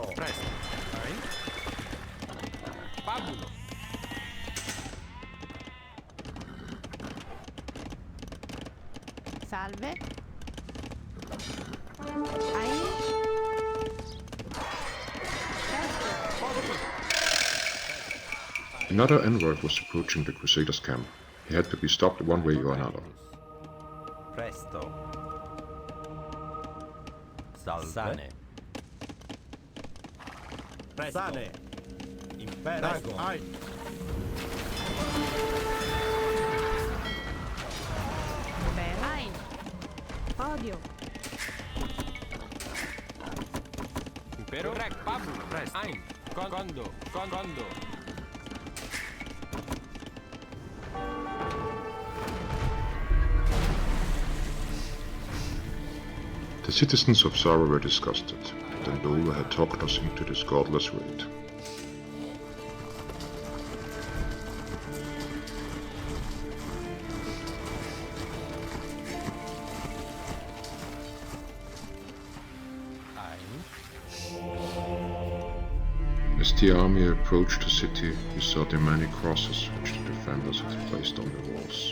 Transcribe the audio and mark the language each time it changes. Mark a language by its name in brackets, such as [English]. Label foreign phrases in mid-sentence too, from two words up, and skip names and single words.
[English] Presto. Ein. Pabulo. Salve. Ein. Presto. Another envoy was approaching the Crusaders' camp. He had to be stopped one way or another. Presto. Salve. Sane. Sane. Imperago. Ein. Bella. Ein. Podio. Pero. Correct. Pabulo. Presto. Ein. Condo. Condo. The citizens of Zara were disgusted. Dandolo had talked us into this godless raid. As the army approached the city, we saw the many crosses which the defenders had placed on the walls.